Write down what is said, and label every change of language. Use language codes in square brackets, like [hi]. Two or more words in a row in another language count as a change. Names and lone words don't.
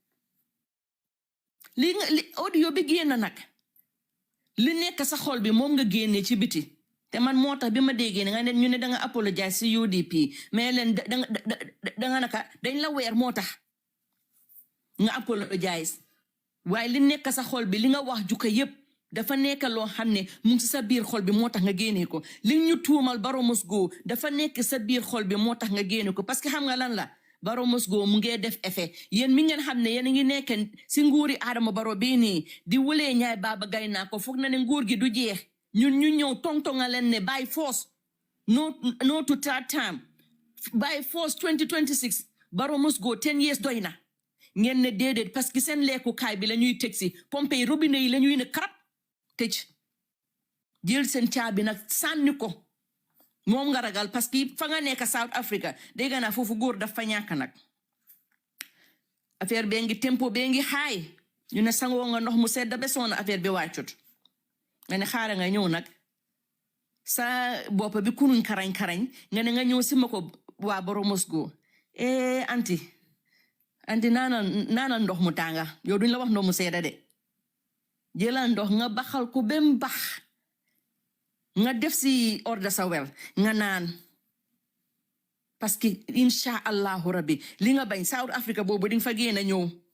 [wo] li audio bi génn nag li nekk sa xol bi moom nga génnee ci biti te man moo tax bi ma déggee nga ne ñu ne danga apologize ci UDP mais leen danga naka dañ la weer moo tax nga apologize waaye li nekk sa xol bi li nga wax juka yépp dafa nekk loo xam ne mu ngi ci sa biir xol bi moo tax nga génne ko li ñu tuumal [en] Barrow must go [wo] dafa nekk sa biir xol bi moo tax nga génne ko [fr] parce que [wo] xam nga lan la [en] Barrow must go [wo] mu ngee def effet yéen mi ngeen xam ne yéen a ngi nekk si nguuri Adama Barrow bii nii di wulee ñaay baaba gay naa ko foog na ne nguur gi du jeex ñun ñu ñëw tongtonga leen ne [en] by force no to third time by force 2026 Barrow must go 10 years [wo] doy na ngeen ne déedéet [fr] parce que [wo] seen lekkukaay bi la ñuy teg si pompe yi robinet yi la ñuy ne karab tëj jël seen caabi nag sànni ko moom nga ragal [fr] parce que [wo] fa nga nekk South Africa dégg naa foofu góor dafa ñàkk nag affaire bee ngi tempo bee ngi xaay ñu ne sangoo nga ndox mu sedd ba soona affaire bi wàccut nga ne xaaral nga ñëw nag sa bopp bi kunuñ karañ nga ne nga ñëw si ma ko waa [en] Barrow must go anti [wo] naana ndox mu tànga yow duñ la wax ndox mu sedda de jëlal ndox nga baxal ko bem bax nga def si orda sa wel nga naan [fr] parce que [ar] إن شاء الله ربي [wo] li nga bañ South Africa boobu di nga fa génn ñëw